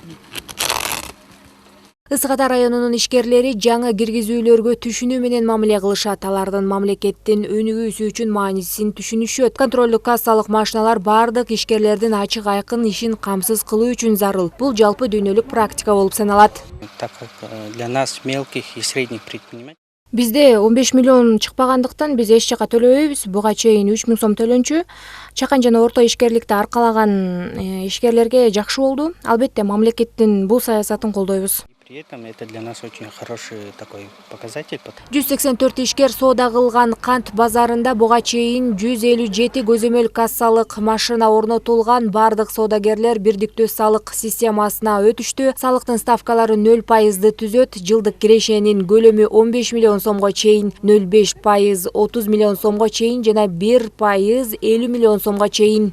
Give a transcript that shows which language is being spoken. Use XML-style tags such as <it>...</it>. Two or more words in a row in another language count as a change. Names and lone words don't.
<ky>Ысык Ата районунун ишкерлери жаңы киргизүүлөргө түшүнүү менен мамиле кылышат. Алардын мамлекеттин өнүгүүсү үчүн маанисин түшүнүшөт. Контролдук кассалык машиналар бардык ишкерлердин ачык айкын ишин камсыз кылуу үчүн зарыл. Бул жалпы дүйнөлүк практика болуп саналат.</ky> <ru>Для нас, мелких и средних предпринимателей,</ru> <ky>Бизде 15 миллион чыкпагандыктан биз эч жака төлөбөйбүз. Буга чейин 3000 сом төлөнчү. Чакан жана орто ишкерликти аркалаган ишкерлерге жакшы болду. Албетте мамлекеттин бул саясатын колдойбуз.</ky> <ru>при этом это для нас очень хороший такой показатель.</ru> <ky>184 ишкер соода кылган кант базарында буга чейин 157 көзөмөл кассалык машина орнотулган. Бардык соодагерлер бирдиктүү салык системасына өтүштү. Салыктын ставкалары 0% түзөт. Жылдык кирешенин көлөмү 15 миллион сомго чейин, 0,5% 30 миллион сомго чейин жана 1% 50 миллион сомго чейин.</ky>